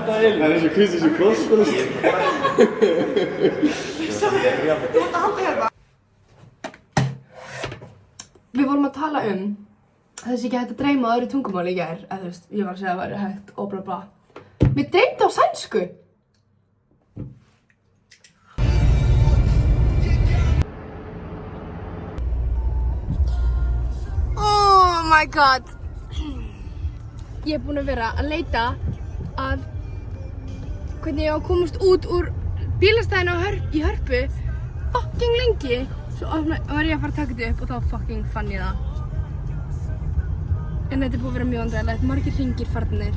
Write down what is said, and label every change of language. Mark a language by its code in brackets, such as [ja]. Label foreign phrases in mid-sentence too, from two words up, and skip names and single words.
[is] En er jacuzzi zo kost. Við vorum að tala þessi ekki hægt að dreyma á öðru tungumáli í gær, eða þú veist, ég var að segja að það væri hægt og bla bla. Mér dreymdi á sænsku! [en] Oh my god! [is] Ég búin að vera að leita að hvernig ég á að komast út úr bílastæðinu í Hörpu fucking lengi. Svo var ég að fara að taka þetta upp og þá fucking fann ég það. En þetta er búið að vera mjög vandræðilegt, margir hringir farnir.